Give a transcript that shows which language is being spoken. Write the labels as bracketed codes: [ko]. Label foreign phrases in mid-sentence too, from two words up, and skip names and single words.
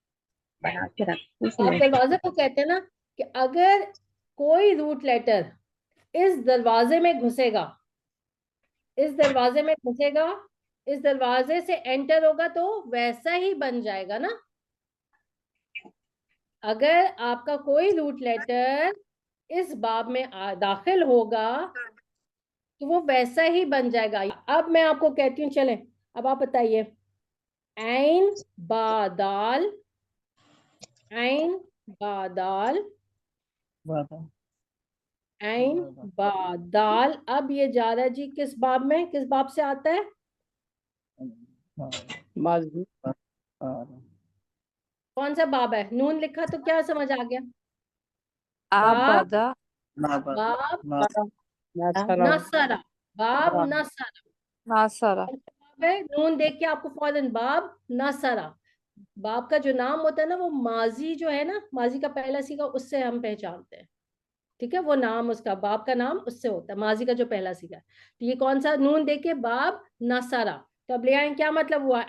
[hi] आप दरवाजे को कहते हैं ना, कि अगर कोई [en] root letter [hi] इस दरवाजे में घुसेगा, इस दरवाजे में घुसेगा, इस दरवाजे से एंटर होगा तो वैसा ही बन जाएगा ना। अगर आपका कोई [en] root letter [hi] इस बाब में दाखिल होगा तो वो वैसा ही बन जाएगा। अब मैं आपको कहती हूँ, चलें अब आप बताइए, ऐन बादाल, ऐन बादाल, ऐन बादाल। अब ये जा रहा है जी किस बाब में, किस बाब से आता है? माजी कौन सा बाब है? नून लिखा तो क्या समझ आ गया? बाब, आबदा बाब नसरा [ar] نصر، باب نصر. [hi] नासरा बाब है, नून देख के आपको फौरन [ar] باب نصر. [hi] बाप का जो नाम होता है ना, वो माजी जो है ना, माजी का पहला सीगा उससे हम पहचानते हैं, ठीक है? वो नाम उसका, बाप का नाम उससे होता है, माजी का जो पहला सीगा। तो ये कौन सा? नून देके [ar] باب نصر. [hi] तो अब ले आए, क्या मतलब हुआ?